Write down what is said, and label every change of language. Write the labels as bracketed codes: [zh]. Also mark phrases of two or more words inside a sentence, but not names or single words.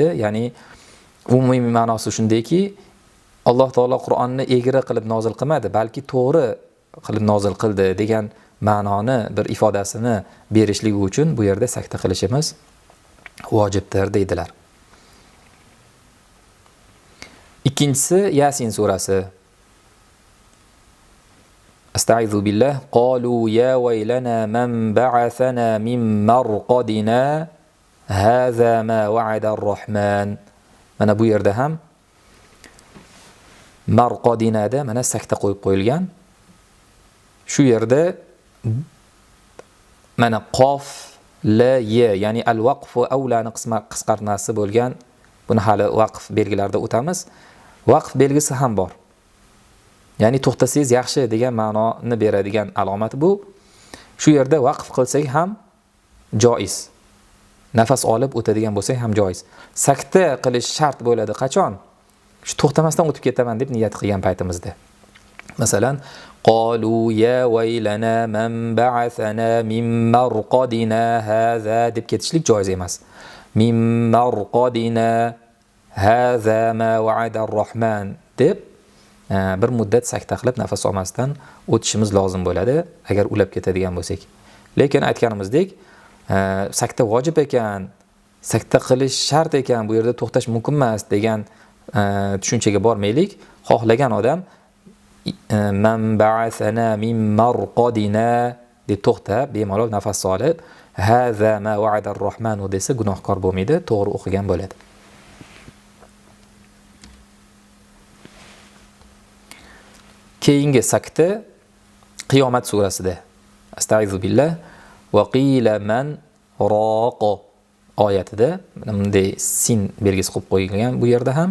[uz] Ya'ni umumiy ma'nosi shundayki, Alloh taolo Qur'onni egri qilib nozil qilmadi, balki to'g'ri qilib nozil qildi degan ma'noni bir ifodasini berishligi uchun bu yerda sakta qilishimiz vojibdir deydilar. Ikkinchisi Yasin surasi. [ar] أَسْتَغْفِرُ بِاللَّهِ. قَالُوا يَا وَيْلَنَا مَنْ بَعَثَنَا مِنْ مَرْقَدِنَا هَذَا مَا وَعَدَ الرَّحْمَنُ. [uz] Mana bu yerda ham marqadinada mana sakta qo'yib qo'yilgan. Shu yerda mana qof la ya, ya'ni al-vaqf va awlani qisqartmasi bo'lgan. Buni hali vaqf belgilarida o'tamiz. Vaqf belgisi ham bor. Ya'ni to'xtasangiz yaxshi degan ma'noni beradigan alomat bu. Shu yerda vaqf qilsak ham joiz. Nafas olib o'tadigan bo'lsak ham joiz. Sakta qilish shart bo'ladi qachon? Shu to'xtamasdan o'tib ketaman deb niyat qilgan paytimizda. Masalan, [ar] قَالُوا يَا وَيْلَنَا مَنْ بَعَثَنَا مِنْ مَرْقَدِنَا هَذَا [uz] deb ketishlik joiz emas. [ar] مِنْ مَرْقَدِنَا هَذَا مَا وَعَدَ الرَّحْمَنُ [uz] deb bir muddat sakta qilib nafas olmasdan o'tishimiz lozim bo'ladi agar ulab ketadigan bo'lsak. Lekin aytganimizdek, sakta vojib ekan, sakta qilish shart ekan, bu yerda to'xtash mumkin emas degan tushunchaga bormaylik. Xohlagan odam [ar] مَنْ بَعَثَنَا مِنْ مَرْقَدِنَا [uz] deb to'xtab bemalol nafas olib [ar] هَذَا مَا وَعَدَ الرَّحْمَنُ [uz] desa gunohkor bo'lmaydi, to'g'ri o'qigan bo'ladi. Keyingi sakta Qiyomat surasida. [ar] أَسْتَعِيذُ بِاللَّهِ وَقِيلَ مَنْ رَاقٍ [uz] oyatida bunday sin belgisi qo'yib qo'yilgan bu yerda ham.